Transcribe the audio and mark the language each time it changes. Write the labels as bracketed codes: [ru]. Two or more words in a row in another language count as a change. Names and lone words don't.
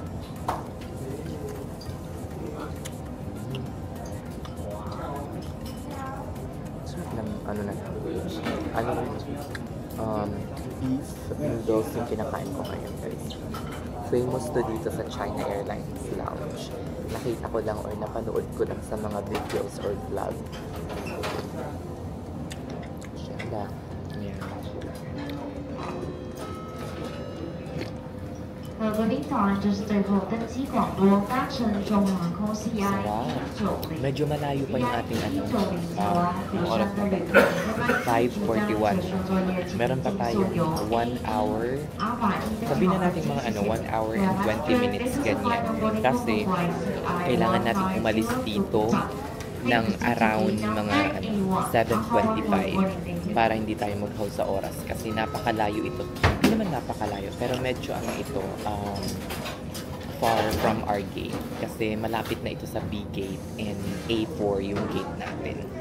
[tl] Sarap ng beef noodles yung kinakain ko ngayon guys. Famous to dito sa China Airlines Lounge. Nakita ko lang or napanood ko lang sa mga videos or vlog. Shalak. Yeah. [zh] 各位早安，这是最后登机广播，搭乘中航空 CI [tl] Medyo malayo pa yung ating oras na 5:41. Meron pa tayong 1 hour. Sabihin na natin mga 1 [en] hour and 20 minutes [tl] ganyan. Kasi kailangan natin umalis dito ng around mga 7:25 para hindi tayo maghaw sa oras kasi napakalayo ito. Hindi naman napakalayo pero medyo ito [en] far from our gate [tl] kasi malapit na ito sa B gate and A4 yung gate natin.